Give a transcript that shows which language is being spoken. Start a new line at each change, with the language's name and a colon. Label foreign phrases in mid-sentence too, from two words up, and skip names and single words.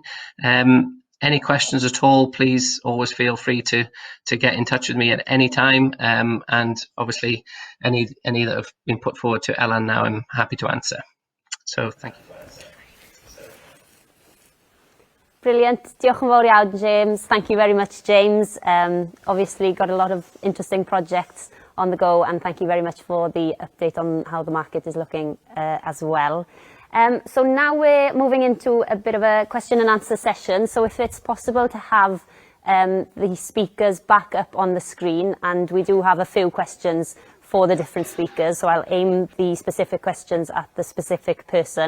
English: Any questions at all, please always feel free to get in touch with me at any time. And obviously any that have been put forward to Ellen now, I'm happy to answer. So thank you. Brilliant.
Welsh: Diolch yn fawr iawn, James.
English: Thank you very much, James. Obviously got a lot of interesting projects on the go, and thank you very much for the update on how the market is looking as well. So now we're moving into a bit of a question and answer session. So if it's possible to have the speakers back up on the screen, and we do have a few questions for the different speakers, so I'll aim the specific questions at the specific person.